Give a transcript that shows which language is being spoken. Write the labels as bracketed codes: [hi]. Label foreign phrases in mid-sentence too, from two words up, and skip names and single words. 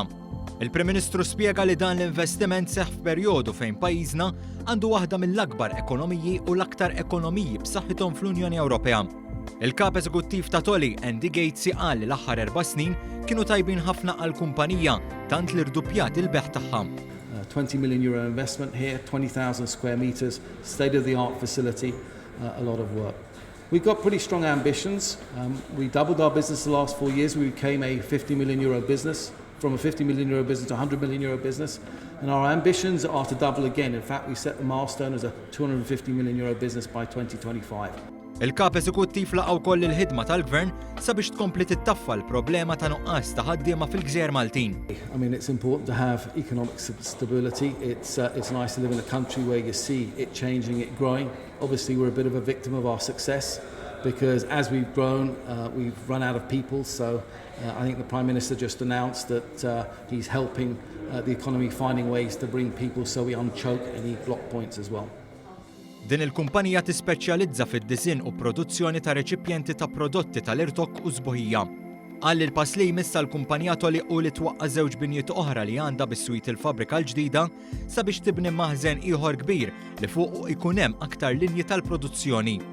[mt] Il-Prim Ministru spjega li dan l-investiment seħħ f'perjodu fejn pajjiżna għandu waħda mill-akbar ekonomiji u l-aktar ekonomiji b'saħħithom fl-Unjoni Ewropea. Il-kap eżekuttiv ta' Tolly, Andy Gates, qal li l-aħħar 4 snin kienu tajbin ħafna għall-kumpanija tant li rduppjat il-beħ tagħha. [en] 20 million euro investment here, 20,000 square meters, state-of-the-art facility, a lot of work. We've got pretty strong ambitions. We doubled our business the last 4 years. We became a 50 million euro business, from a 50 million euro business to a 100 million euro business. And our ambitions are to double again. In fact, we set the milestone as a 250 million euro business by 2025. [mt] Il-kap eżekuttiv laqgħu wkoll il-ħidma tal-Gvern sabiex tkompli tittaffa l-problema ta' nuqqas ta' ħaddiema fil-Gżejjer Maltin. [en] I mean, it's important to have economic stability. It's nice to live in a country where you see it changing, it growing. Obviously, we're a bit of a victim of our success because as we've grown, we've run out of people. So I think the Prime Minister just announced that he's helping the economy finding ways to bring people so we unchoke any block points as well. [mt] Din il-kumpanija tispeċjalizza fid-disinn u produzzjoni ta' reċipjenti ta' prodotti tal-irtok u sbuħija. Qal li l-pass li jmiss l-kumpanija Tolly u li twaqqa' żewġ binjiet oħra li għandha bis-swit il-fabbrika l-ġdida sabiex tibni maħżen ieħor kbir li fuq ikun hemm aktar linji tal-produzzjoni.